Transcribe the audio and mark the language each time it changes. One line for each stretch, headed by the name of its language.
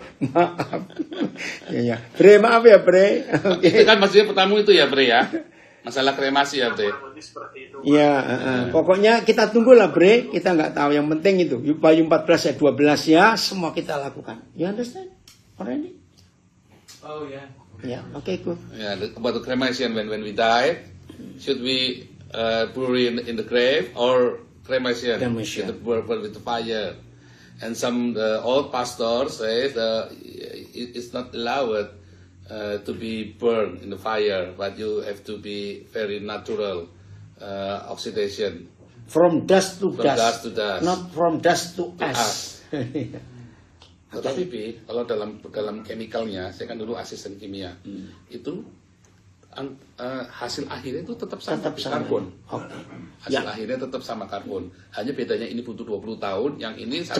Indonesian: Maaf. Ya. Bre maaf ya Bre. Itu kan maksudnya pertama itu ya, Bre ya. Masalah kremasi ya, Bre. kurang lebih seperti itu. Ya, pokoknya kita tunggulah Bre, kita nggak tahu. Yang penting itu Wahyu 14 ayat 12 ya, semua kita lakukan.
English: You understand? Already? Oh yeah.
Indonesian: Ya, oke,
English: good. Yeah, about the cremation when we die, should we bury in the grave or cremation? Cremation. With the fire. And some old pastors say it's not allowed to be burned in the fire, but you have to be very natural oxidation. From dust to From dust. dust to dust. Not from dust to ash.
Indonesian: Tetapi kalau dalam chemicalnya, saya kan dulu asisten kimia, itu hasil akhirnya itu tetap sama, karbon. Oke. Hasil Ya. akhirnya tetap sama karbon. Hanya bedanya ini butuh 20 tahun, yang ini 1